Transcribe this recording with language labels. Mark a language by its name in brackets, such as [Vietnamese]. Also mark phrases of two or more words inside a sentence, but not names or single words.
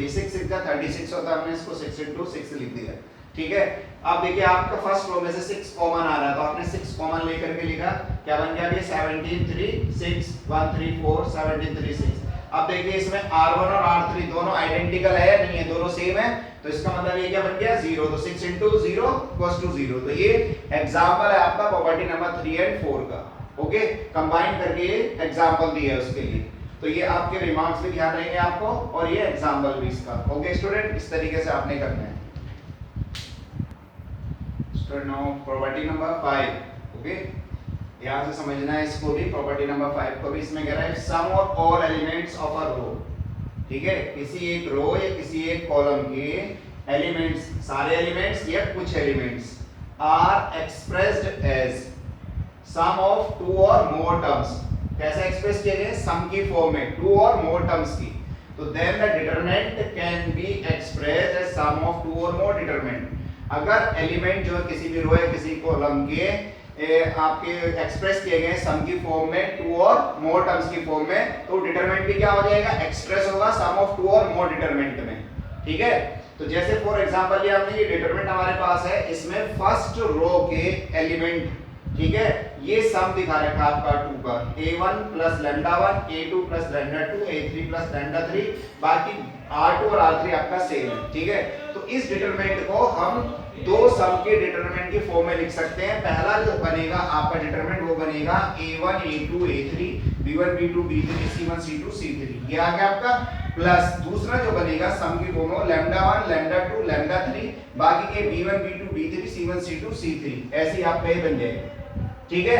[Hindi] ये 6 6 36 होता है, हमने इसको 6 into 6 लिख दिया, ठीक है। अब देखिए आपका [English] first row [Hindi] में से 6 कॉमन आ रहा है, तो आपने 6 कॉमन लेकर के लिखा, क्या बन गया, ये 17 3 6 1 3 4 17 3 6। अब देखिए इसमें R1 और R3 दोनों आइडेंटिकल है या नहीं है, दोनों सेम है, तो इसका मतलब ये क्या बन गया, 0। [English] तो 6 into 0 equals to 0। [Hindi] तो ये एग्जांपल है आपका [English] property number 3 and 4 [Hindi] का, ओके। कंबाइन करके ये एग्जांपल दिया है उसके लिए। तो ये आपके रिमार्क्स भी ध्यान रहेंगे आपको, और ये एग्जांपल भी इसका, [English] okay student. [Hindi] इस तरीके से आपने करना है स्टूडेंट। [English] now property number 5, [Hindi] ओके, ध्यान से समझना है इसको भी, [English] property number 5 [Hindi] को भी। इसमें कह रहा है [English] sum of all elements of a row, [Hindi] ठीक है, किसी एक रो या किसी एक कॉलम के एलिमेंट्स, सारे एलिमेंट्स या कुछ एलिमेंट्स [English] are expressed as sum of two or more terms. [Hindi] कैसे एक्सप्रेस किए गए, सम की फॉर्म में, [English] two or more terms [Hindi] की। [English] तो then the determinant can be expressed as sum of two or more determinant. [Hindi] अगर एलिमेंट जो किसी भी रो या किसी कॉलम के आपके एक्सप्रेस किए गए सम की फॉर्म में, [English] two or more terms [Hindi] की फॉर्म में, तो डिटरमिनेंट भी क्या हो जाएगा, एक्सप्रेस होगा [English] sum of two or more determinant [Hindi] में, ठीक है। तो जैसे [English] for example [Hindi] ये हमने, ये डिटरमिनेंट हमारे पास है, इसमें [English] first row [Hindi] के एलिमेंट, ठीक है, ये सम दिखा रखा है आपका 2 का, [English] a1 plus lambda 1 a2 plus lambda 2 a3 plus lambda 3, [Hindi] बाकी r2 और r3 आपका सेम है, ठीक है। तो इस डिटरमिनेंट को हम दो सम के डिटरमिनेंट की फॉर्म में लिख सकते हैं। पहला जो बनेगा आपका डिटरमिनेंट, वो बनेगा a1 a2 a3 b1 b2 b3 c1 c2 c3, ये आ गया आपका, प्लस दूसरा जो बनेगा सम की फॉर्म में लैम्डा 1 लैम्डा 2 लैम्डा 3, बाकी के b1 b2 b3 c1 c2 c3, ऐसे आपका ये बन जाएगा, ठीक है।